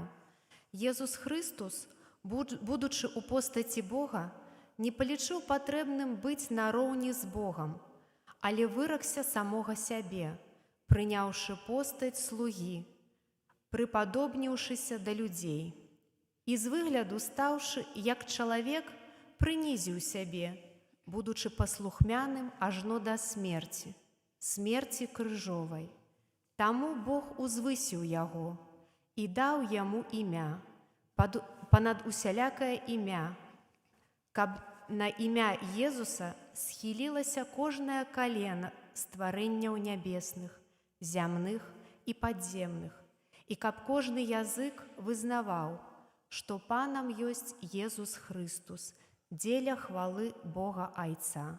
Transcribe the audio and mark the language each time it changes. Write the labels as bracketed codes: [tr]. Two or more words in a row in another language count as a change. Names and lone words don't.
[uk] Єсус Христос, будучи у постаті Бога, не полічив потрібним бути наровні з Богом, але вирекся самого себе, прийнявши постать слуги, приподобнившися до людей. Із вигляду ставши, як чоловік, принизив себе, будучи послухмяним ажно до смерті, смерті крижовой. [be] Таму Бог узвысіў яго і даў яму імя, панад усялякае імя, каб на імя Езуса схілілася кожнае калена стварэнняў нябесных, зямных і падземных, і каб кожны язык вызнаваў, што Панам ёсць Езус Христус, дзеля хвалы Бога Айца.